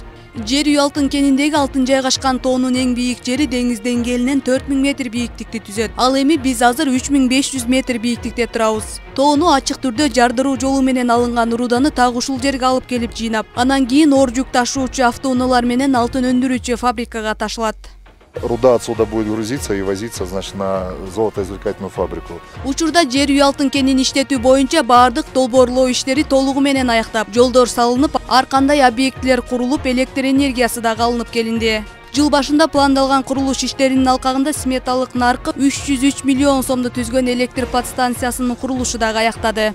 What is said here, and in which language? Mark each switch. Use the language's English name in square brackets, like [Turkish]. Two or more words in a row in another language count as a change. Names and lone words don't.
[Kyrgyz] Жер үй алтын кениндеги алтын жайгашкан тоонун эң бийик жери деңиз деңгээлинен 4000 метр бийиктикти түзөт. Ал эми биз азыр 3500 метр бийиктикте турабыз. Тоону ачык түрдө жардыруу жолу менен алынган руданы так ушул жерге алып келип жыйнап, анан кийин оор жүк ташуучу автоунаалар менен алтын өндүрүүчү фабрикага ташылат. [Russian] Руда отсюда будет грузиться и возиться, значит, на золотоизвлекательную фабрику. [Kyrgyz] Учурда жер үй алтын кенин иштетүү боюнча баардык долбоорлоо иштери толугу менен аяктап, жолдор салынып, ар кандай объектилер курулуп, электр энергиясы дагы алынып келинди. Жыл башында пландалган курулуш иштеринин алкагында сметалык наркы 303 миллион сомду түзгөн электр подстанциясынын курулушу дагы аяктады.